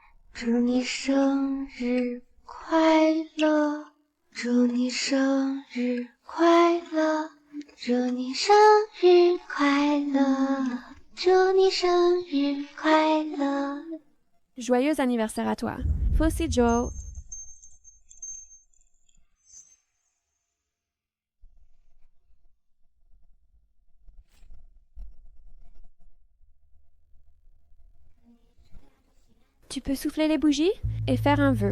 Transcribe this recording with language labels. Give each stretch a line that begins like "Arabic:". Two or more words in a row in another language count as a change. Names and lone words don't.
Chinese: 祝你生日快乐，祝你生日快乐，祝你生日快乐，祝你生日快乐。
French: Joyeux anniversaire à toi. Fousey Joe. Tu peux souffler les bougies et faire un vœu.